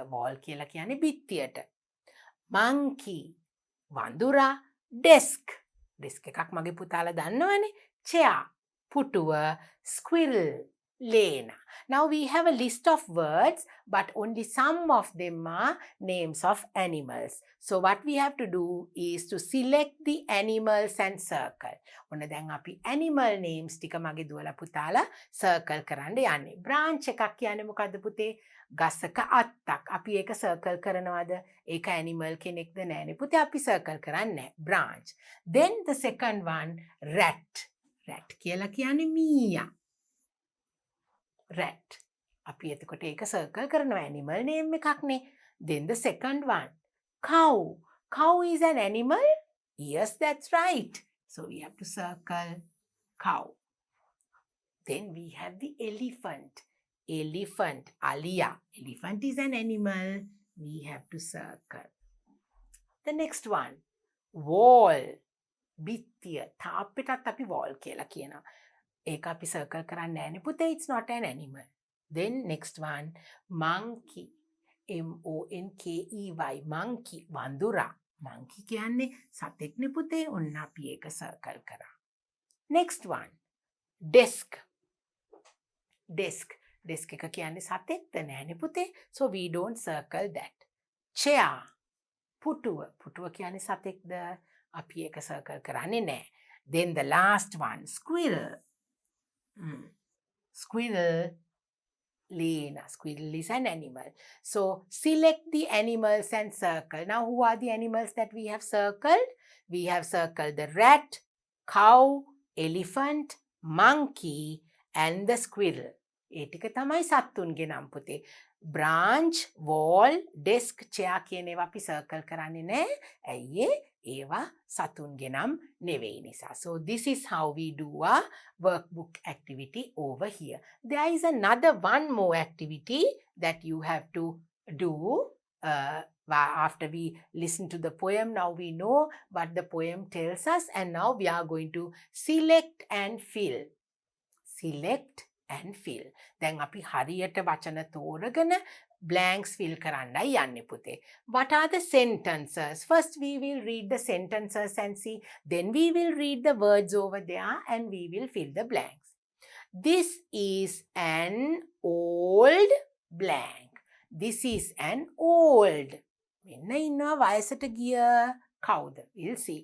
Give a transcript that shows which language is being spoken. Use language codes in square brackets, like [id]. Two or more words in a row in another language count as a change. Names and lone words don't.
[si] wall කියලා කියන්නේ බිත්තියට. monkey, වඳුරා. desk, desk එකක් මගේ පුතාලා දන්නවනේ. chair, පුටුව. squirrel, ලේන. [en] Now we have a list of words, but only some of them are names of animals. So what we have to do is to select the animals and circle. [si] ඔන්න දැන් අපි [en] animal names [si] ටික මගේ දුවලා පුතාලා circle කරන්න යන්නේ. branch එකක් කියන්නේ මොකද්ද පුතේ? ගසක අත්තක්. අපි ඒක circle කරනවද? ඒක animal කෙනෙක්ද නෑනේ. පුතේ අපි circle කරන්නේ නෑ. [en] branch. Then the second one, rat. [si] rat කියලා කියන්නේ මීයා. rat. අපි එතකොට ඒක circle කරනවා [en] animal name [si] එකක්නේ. [en] Then the second one, cow. Cow is an animal? Yes, that's right. So we have to circle cow. Then we have the elephant. Elephant, alia. Elephant is an animal. We have to circle. The next one, wall. [si] බිත්තිය. තාප්පෙටත් අපි wall කියලා කියනවා. ඒක අපි circle කරන්නේ නෑනේ පුතේ. [en] It's not an animal. Then next one, monkey. M-O-N-K-E-Y. monkey. [si] වඳුරා. monkey කියන්නේ සතෙක්නේ පුතේ. ඔන්න අපි ඒක circle කරා. [en] Next one, desk. desk. [si] desk එක කියන්නේ සතෙක්ද නෑනේ පුතේ. [en] So we don't circle that. chair. [si] පුටුව. පුටුව කියන්නේ සතෙක්ද? අපි ඒක circle කරන්නේ නෑ. [en] Then the last one, squirrel. Squirrel. Lena. Squirrel is an animal. So select the animals and circle. Now who are the animals that we have circled? We have circled the rat, cow, elephant, monkey and the squirrel. [si] ඒ ටික තමයි සත්තුන්ගේ නම් පුතේ. [en] branch, wall, desk, chair [si] කියන ඒවා අපි circle කරන්නේ නෑ. ඇයි ඒවා සතුන්ගේ නම් නෙවෙයි නිසා. [en] So this is how we do our workbook activity over here. There is another one more activity that you have to do after we listen to the poem. Now we know what the poem tells us and now we are going to select and fill. Select and fill. [si] දැන් අපි හරියට වචන තෝරගෙන [en] blanks fill [si] කරන්නයි යන්නේ පුතේ. [en] What are the sentences? First we will read the sentences and see. Then we will read the words over there and we will fill the blanks. This is an old blank. This is an old. [si] මෙන්න ඉන්නවා වයසට ගිය කවුද? [en] We'll see.